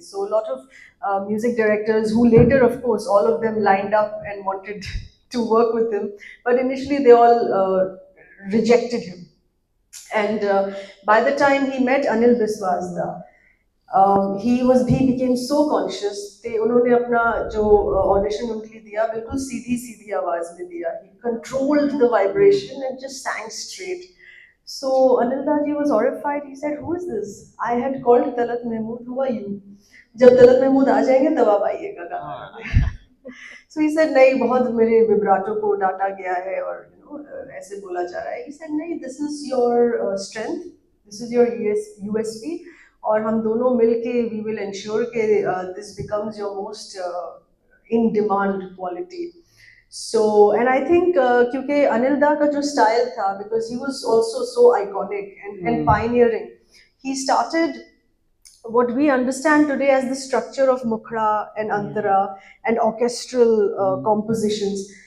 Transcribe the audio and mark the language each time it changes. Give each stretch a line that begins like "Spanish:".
English: So a lot of music directors who later, of course, all of them lined up and wanted to work with him, but initially they all rejected him. And by the time he met Anil Biswasda, he became so conscious.
Hindi: they उन्होंने अपना जो audition उनके लिए दिया बिल्कुल सीधी सीधी आवाज में दिया.
English: He controlled the vibration and just sang straight. So Anilda ji was horrified. He said, "Who is this? I had called Talat Mahmood. Who are you?
Hindi: जब तलत महमूद आ जाएंगे तब आप आइएगा गाना गाने."
English: So he said,
Hindi: "नहीं बहुत मेरे विब्राटो को डांटा गया है और ऐसे बोला जा रहा है."
English: He said, "नहीं, this is your strength. This is your USP.
Hindi: और हम दोनों मिलके
English: we will ensure कि this becomes your most in demand quality." So, and I think
Hindi: क्योंकि अनिल दा का जो style था,
English: because he was also so iconic and pioneering, he started what we understand today as the structure of mukhra and antara and orchestral compositions.